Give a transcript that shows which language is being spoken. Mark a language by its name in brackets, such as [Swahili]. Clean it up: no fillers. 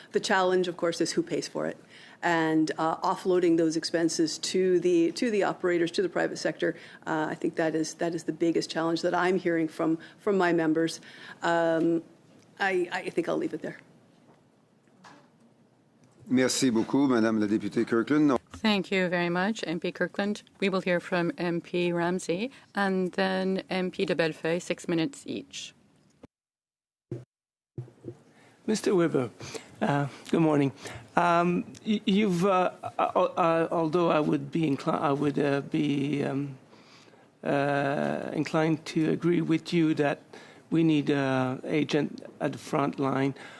[English] The challenge, of course, is who pays for it. And offloading those expenses to the operators, to the private sector, I think that is the biggest challenge that I'm hearing from my members. I think I'll leave it there. [French] Merci beaucoup, Madame la députée Kirkland. [English] Thank you very much, MP Kirkland. We will hear from MP Ramsey and then MP de Bellefeuille, 6 minutes each. Mr. Weber, good morning. You've, although I would be inclined to agree with you that we need an agent at the front line.